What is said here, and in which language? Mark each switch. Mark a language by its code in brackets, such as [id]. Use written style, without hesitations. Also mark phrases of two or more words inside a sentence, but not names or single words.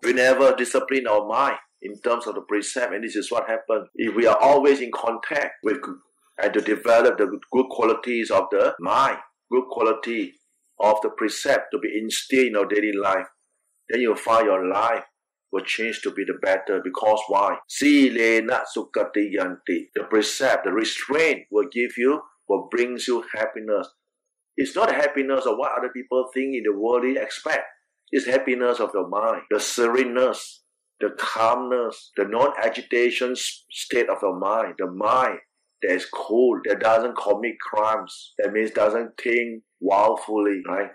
[en] We never discipline our mind in terms of the precept. And this is what happens. If we are always in contact with and to develop the good qualities of the mind, good quality of the precept to be instilled in our daily life, then you'll find your life will change to be the better. Because why? [pi] Silena sukati yanti. [en] The precept, the restraint will give you, will brings you happiness. It's not happiness of what other people think in the world they expect. It's happiness of your mind, the sereneness, the calmness, the non-agitation state of your mind, the mind that is cool, that doesn't commit crimes, that means doesn't think wildly, right?